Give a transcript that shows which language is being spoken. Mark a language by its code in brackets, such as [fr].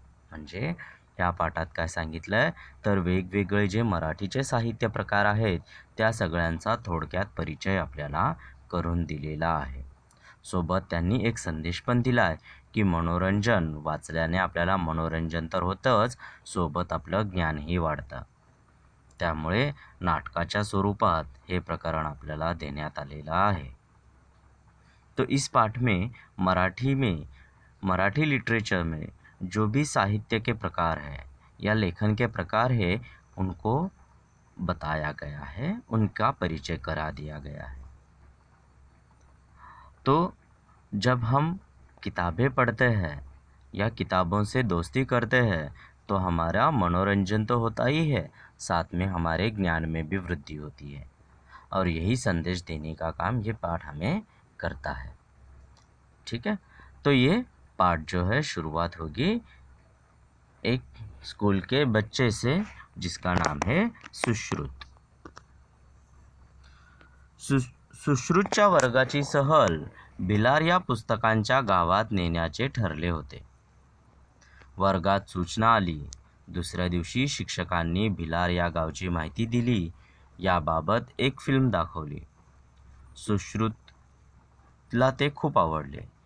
[mr] म्हणजे या पाठात काय सांगितलंय तर वेगवेगळे जे मराठीचे साहित्य प्रकार आहेत त्या सगळ्यांचा थोडक्यात परिचय आपल्याला करून दिलेला आहे. सोबत त्यांनी एक संदेश पण दिला आहे की मनोरंजन वाचल्याने आपल्याला मनोरंजन तर होतंच, सोबत आपलं ज्ञानही वाढतं. त्यामुळे नाटकाच्या स्वरूपात हे प्रकरण आपल्याला देण्यात आलेलं आहे. [hi] तो इस पाठ में मराठी लिटरेचर में जो भी साहित्य के प्रकार है या लेखन के प्रकार है उनको बताया गया है, उनका परिचय करा दिया गया है. तो जब हम किताबें पढ़ते हैं या किताबों से दोस्ती करते हैं तो हमारा मनोरंजन तो होता ही है, साथ में हमारे ज्ञान में भी वृद्धि होती है. और यही संदेश देने का काम ये पाठ हमें करता है. ठीक है, तो ये पाठ जो है शुरुआत होगी एक स्कूल के बच्चे से जिसका नाम है सुश्रुत. [mr] सुश्रुतच्या वर्गाची सहल भिलार या पुस्तकांच्या गावात नेण्याचे ठरले होते. वर्गात सूचना आली. दुसऱ्या दिवशी शिक्षकांनी भिलार या गावची माहिती दिली. याबाबत एक फिल्म दाखवली. सुश्रुतला ते खूप आवडले.